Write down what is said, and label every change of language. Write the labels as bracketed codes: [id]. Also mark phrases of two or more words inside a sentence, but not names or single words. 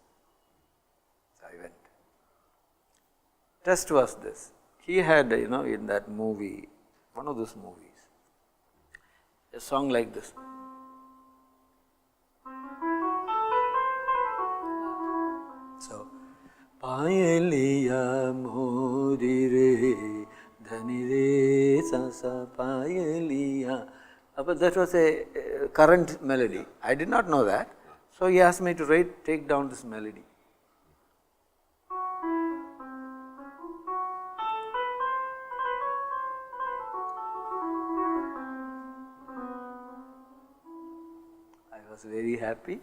[en] So I went. Test was this. He had, in that movie, one of those movies, a song like this. So, [hi] पायलिया मोरी रे, धानी रे सा सा पायलिया. [en] But that was a current melody. I did not know that. So he asked me to take down this melody. I was very happy.